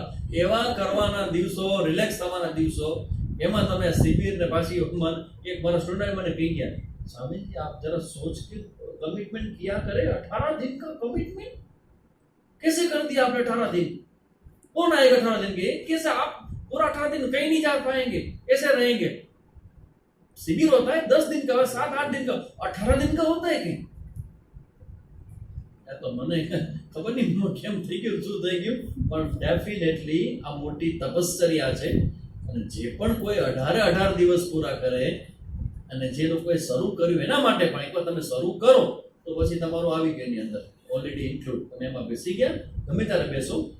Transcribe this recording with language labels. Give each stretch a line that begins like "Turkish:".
Gujarati: એવા કરવાના દિવસો, રિલેક્સ થવાના દિવસો, એમાં તમે શિબિર ને પાછી એક મારા સ્ટુડન્ટ મને કહી ગયા,
Hindi: स्वामी जी आप जरा सोच के कमिटमेंट किया करे, 18 दिन का कमिटमेंट कैसे कर दिया आपने? 18 दिन कौन आएगा 18 दिन के? कैसे आप पूरा 18 दिन कहीं नहीं जा पाएंगे, ऐसे रहेंगे? शिविर होता है 10 दिन का, 7-8 दिन का, 18 दिन का होता है कि?
Gujarati: तो મને ખબર નહીં કેમ થઈ ગયું, શું થઈ ગયું, પણ ડેફિનેટલી આ મોટી તપશ્ચર્યા છે. અને જે પણ કોઈ 18 દિવસ પૂરા કરે અને જે લોકોએ શરૂ કર્યું એના માટે પણ એકવાર તમે શરૂ કરો તો પછી તમારું આવી ગયું એની અંદર ઓલરેડી ઇન્ક્લુડ, તમે એમાં બેસી ગયા, ગમે ત્યારે બેસો.